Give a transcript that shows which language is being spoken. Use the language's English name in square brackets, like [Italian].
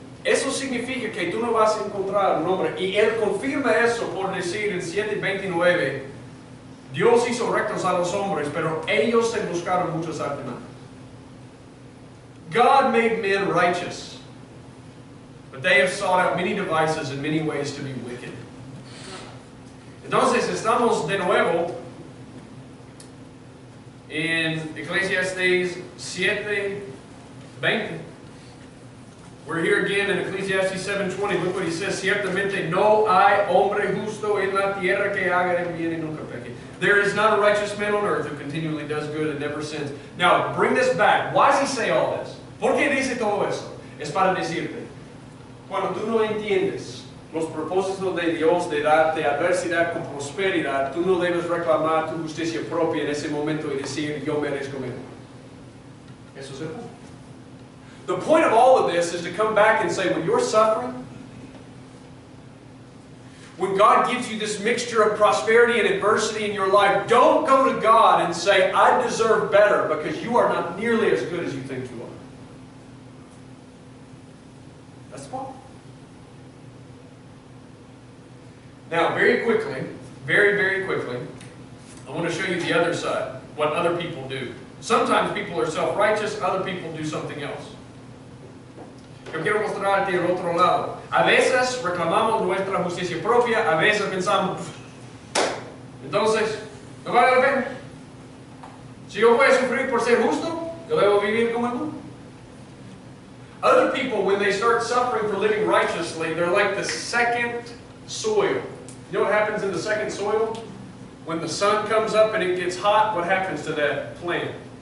[Spanish] Eso significa que tú no vas a encontrar un hombre. Y él confirma eso por decir en 7:29, Dios hizo rectos a los hombres, pero ellos se buscaron muchos artimañas. [English] God made men righteous, but they have sought out many devices and many ways to be wicked. [Spanish] Entonces estamos de nuevo [English] in [Spanish] Ecclesiastes 7:20. [English] We're here again in Ecclesiastes 7:20. Look what he says. [Spanish] Ciertamente no hay hombre justo en la tierra que haga el bien y nunca peque. [English] There is not a righteous man on earth who continually does good and never sins. Now, bring this back. Why does he say all this? [Spanish] ¿Por qué dice todo eso? Es para decirte, cuando tú no entiendes los propósitos de Dios de darte adversidad con prosperidad, tú no debes reclamar tu justicia propia en ese momento y decir, yo merezco mejor. Eso es el punto. [English] The point of all of this is to come back and say, when you're suffering, when God gives you this mixture of prosperity and adversity in your life, don't go to God and say, I deserve better, because you are not nearly as good as you think you are. That's the point. Now, very quickly, very quickly, I want to show you the other side, what other people do. Sometimes people are self-righteous, other people do something else. [Spanish] Yo quiero mostrarte el otro lado. A veces reclamamos nuestra justicia propia, a veces pensamos, entonces, ¿no vale la pena? Si yo voy a sufrir por ser justo, yo debo vivir como el mundo. [English] Other people, when they start suffering for living righteously, they're like the second soil. You know what happens in the second soil? When the sun comes up and it gets hot, what happens to that plant?